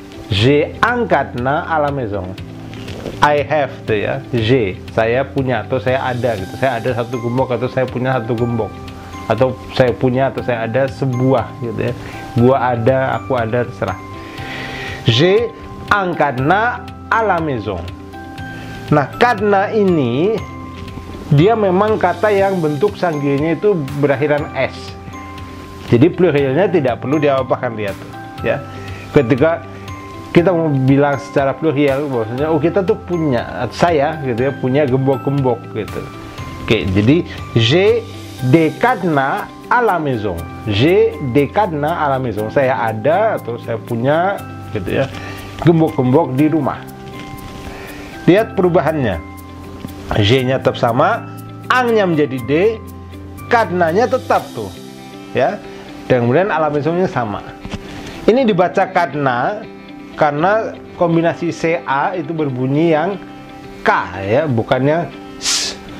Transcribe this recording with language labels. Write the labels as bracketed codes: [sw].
[fr] J'ai un cadenas à la maison. [en] I have [id] tuh ya. J'ai, saya punya atau saya ada gitu. Saya ada satu gembok atau saya punya satu gembok. Atau saya punya atau saya ada sebuah gitu ya. Gua ada, aku ada, terserah. [fr] J'ai un cadenas à la maison. [id] Nah, cadenas ini dia memang kata yang bentuk singuliernya itu berakhiran s. Jadi plurielnya tidak perlu diapa-apakan, lihat ya. Ketika kita mau bilang secara pluriel, bahwasanya oh kita tuh punya, saya gitu ya, punya gembok-gembok gitu. Oke, jadi [fr] j'ai des cadenas à la maison. J'ai des cadenas à la maison. [id] Saya ada atau saya punya gitu ya, gembok-gembok di rumah. Lihat perubahannya. J-nya tetap sama, ang-nya menjadi D, cadenas-nya tetap tuh ya. Dan kemudian [fr] à la maison- [id] nya sama. Ini dibaca cadenas karena kombinasi CA itu berbunyi yang K ya, bukannya S.